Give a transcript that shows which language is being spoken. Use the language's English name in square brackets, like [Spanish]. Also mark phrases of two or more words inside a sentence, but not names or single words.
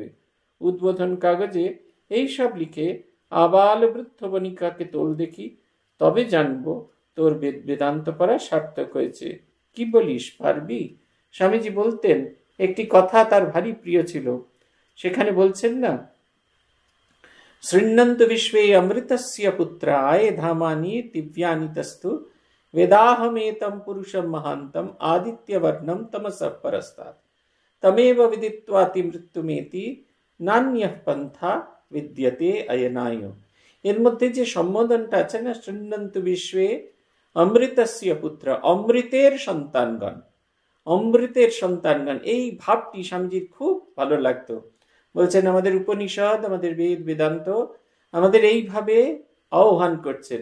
[Bangla] উদ্বোধন কাগজে এই সব লিখে আবাল বৃদ্ধ বণিকাকে তোল দেখি, তবে জানবো তোর বেদান্ত পড়া সার্থক হয়েছে। কি বলিস, পারবি? স্বামীজি বলতেন, একটি কথা তার ভারী প্রিয় ছিল। সেখানে বলছেন না, [Sanskrit] শৃণ্বন্তু বিশ্বে অমৃতস্য পুত্রায় ধামানি দিব্যানি তস্তু वेदाहमेतं पुरुषं महान्तं आदित्यवर्णं तमसः परस्तात् तमेव विदित्वाति मृत्युमेति नान्यः पन्था विद्यते अयनाय। [Bangla] এর মধ্যে যে সম্বোধনটা আছে না, [Sanskrit] শৃণ্বন্তু বিশ্বে অমৃতস্য পুত্র, [Bangla] অমৃতের সন্তানগণ, অমৃতের সন্তানগণ, এই ভাবটি স্বামীজির খুব ভালো লাগতো। বলছেন আমাদের উপনিষদ, আমাদের বেদ বেদান্ত আমাদের এইভাবে আহ্বান করছেন।